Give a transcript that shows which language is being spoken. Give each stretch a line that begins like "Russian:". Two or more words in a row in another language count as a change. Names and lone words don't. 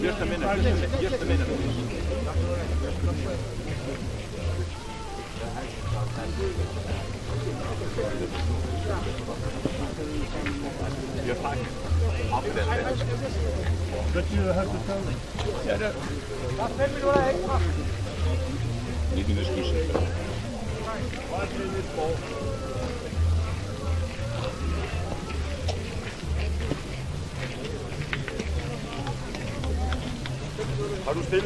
English: Just a minute, just a minute. You're fine. I'll be there. But you have to tell me.
Dutch: Niet in discussie.
Danish: Har du stille?